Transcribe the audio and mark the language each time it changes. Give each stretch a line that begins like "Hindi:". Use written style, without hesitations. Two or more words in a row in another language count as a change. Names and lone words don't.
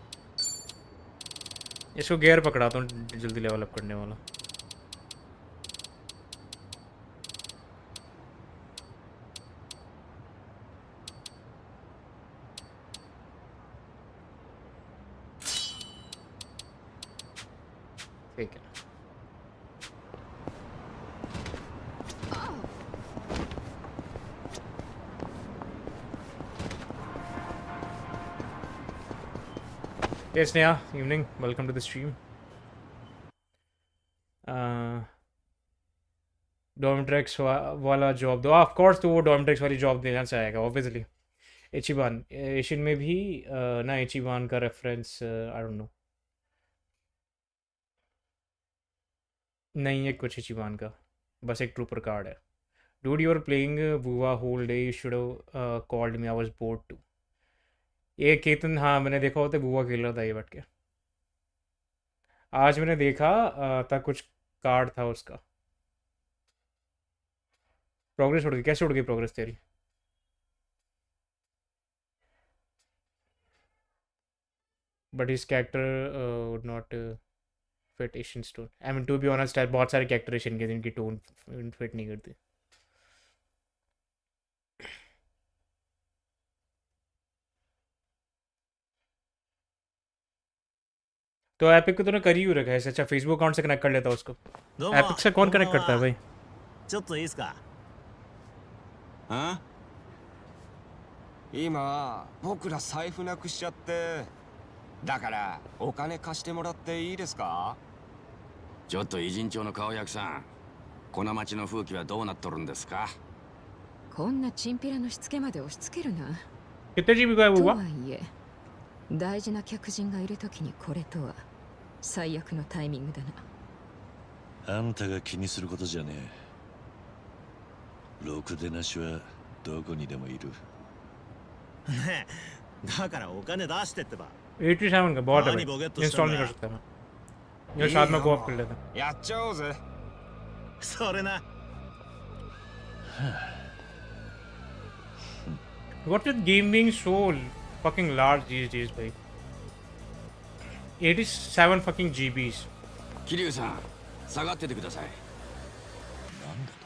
Hindi: इसको गियर पकड़ाता हूँ जल्दी लेवल अप करने वाला। ठीक है।
English: Yes, Neha, evening. Welcome to the stream.
Hindi: डॉमट्रेक्स वाला जॉब दो,
English: of course.
Hindi: तो वो डॉमट्रेक्स वाली जॉब देना चाहेगा ऑब्वियसली। इचिबान एशियन में भी ना इचिबान का रेफरेंस
English: I don't know,
Hindi: नहीं है कुछ इचिबान का, बस एक
English: trooper card
Hindi: है।
English: Dude you are playing Bua whole day, you should have called me, I was bored too.
Hindi: ये केतन, हाँ मैंने देखा होता बुआ खेल रहा था ये बैठ के। आज मैंने देखा था कुछ कार्ड था उसका। प्रोग्रेस उड़ गई, कैसे उड़ गई प्रोग्रेस तेरी?
English: but his character would not fit Asian tone. I mean, to be honest,
Hindi: बहुत सारे
English: character Asian
Hindi: के जिनकी
English: tone fit
Hindi: नहीं करती. तो एपिक को तूने कर ही रखा है. अच्छा, फेसबुक अकाउंट से कनेक्ट कर लेता उसको. एपिक से कौन कनेक्ट करता है भाई?
Japanese: ちょっといいですか。あ？今僕ら財布なくしちゃって、だからお金貸してもらっていいですか？ちょっと偉人町の顔役さん、この町の風紀はどうなっとるんですか？こんなチンピラのしつけまで押し付けるな。
Hindi: कितने जीबी का है वो?
Japanese: とはいえ大事な客人がいるときにこれとは最悪のタイミングだな。あんたが気にすることじゃねえ。ろくでなしはどこにでもいる。ねえ、だからお金出してってば。
Hindi: 87 का बहुत है भाई. इंस्टॉल नहीं कर सकता मैं. ये साथ में कोऑप कर लेता.
Japanese: やっちゃおうぜ。それな。
English: What's with game being so fucking large these days, bhai? 87 fucking GBs.
Japanese: 桐生さん、下がっててください。なんだと？